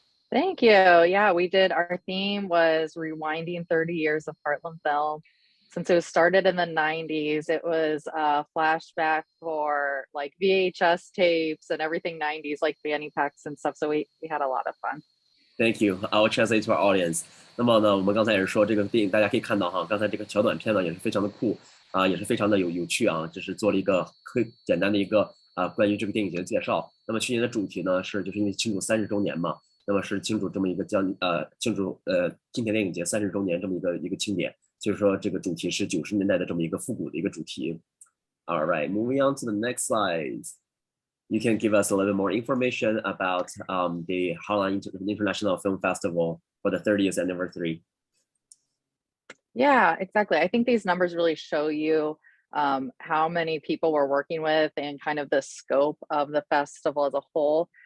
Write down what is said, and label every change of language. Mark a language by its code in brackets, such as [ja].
[en] Thank you. Yeah, we did. Our theme was rewinding 30 years of Heartland film. Since it was started in the 90s, it was a flashback for like VHS tapes and everything 90s, like fanny packs and stuff. So we had a lot of fun. Thank you. I will translate to our audience. [zh] 那么呢，我们刚才也是说这个电影，大家可以看到哈，刚才这个小短片呢也是非常的酷啊，也是非常的有趣啊，就是做了一个简单的一个关于这个电影节的介绍。那么去年的主题呢是就是因为庆祝30周年嘛，那么是庆祝这么一个庆祝今田电影节30周年这么一个庆典，就是说这个主题是90年代的这么一个复古的一个主题。 [en] All right, moving on to the next slide. You can give us a little bit more information about the Heartland International Film Festival for the 30th anniversary. Yeah, exactly. I think these numbers really show you how many people we're working with and kind of the scope of the festival as a whole.